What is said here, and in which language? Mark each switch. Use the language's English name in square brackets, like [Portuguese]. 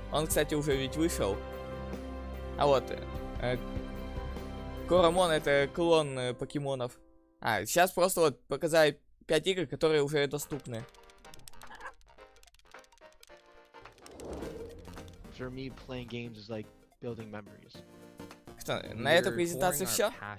[Russian] Он, кстати, уже ведь вышел. А вот. Корамон — это клон покемонов. А, сейчас просто вот показали 5 игр, которые уже доступны. [English] For me, playing games is like building memories. [Russian] Что, на этой презентации все?